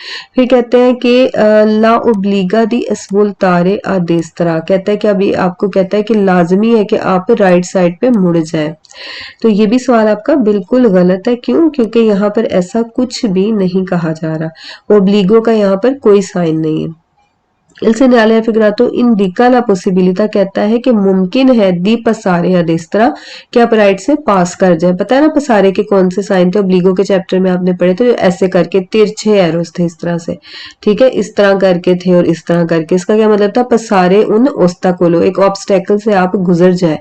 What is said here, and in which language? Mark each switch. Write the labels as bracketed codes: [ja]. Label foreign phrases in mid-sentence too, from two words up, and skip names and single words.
[hi] फिर कहते हैं कि [it] la obbliga di svoltare a destra, [hi] कहता है कि अभी आपको कहता है कि लाजमी है कि आप [en] right side [hi] पे मुड़ जाए। तो ये भी सवाल आपका बिल्कुल गलत है। क्यों? क्योंकि यहाँ पर ऐसा कुछ भी नहीं कहा जा रहा, ओब्लिगो का यहाँ पर कोई साइन नहीं है। [it] Il segnale raffigurato indica la possibilità, [hi] कहता है कि मुमकिन है [it] di passare a destra [hi] कि आप राइट से पास कर जाए। पता है ना पसारे के कौन से साइन थे, ओब्लिगो के चैप्टर में आपने पढ़े थे, ऐसे करके तिरछे एरोस थे इस तरह से। ठीक है, इस तरह करके थे और इस तरह करके। इसका क्या मतलब था? [it] passare un ostacolo, [hi] एक ऑब्स्टेकल से आप गुजर जाए।